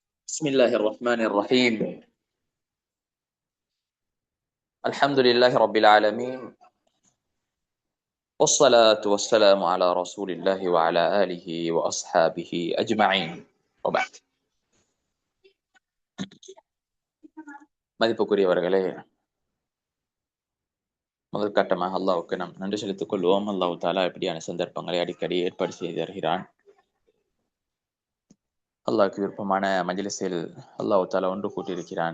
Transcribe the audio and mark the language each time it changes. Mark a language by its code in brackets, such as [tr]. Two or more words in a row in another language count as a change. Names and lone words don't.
[ar] بسم الله الرحمن الرحيم. الحمد لله رب العالمين، والصلاة والسلام على رسول الله وعلى آله وأصحابه أجمعين. وبعد. [ta] மதிப்புக்குரியவர்களே, முதல் கட்டமாக அல்லாஹ்வுக்கு நாம் நன்றி செலுத்திக் கொள்வோம். [ar] الله تعالى [ta] இப்படியான சந்தர்ப்பங்களை அடிக்கடி ஏற்பாடு செய்து தருகிறான். அல்லாஹ்வுக்கு விருப்பமான மஜ்லிஸில் [ar] الله تعالى [ta] ஒன்று கூட்டியிருக்கிறான்.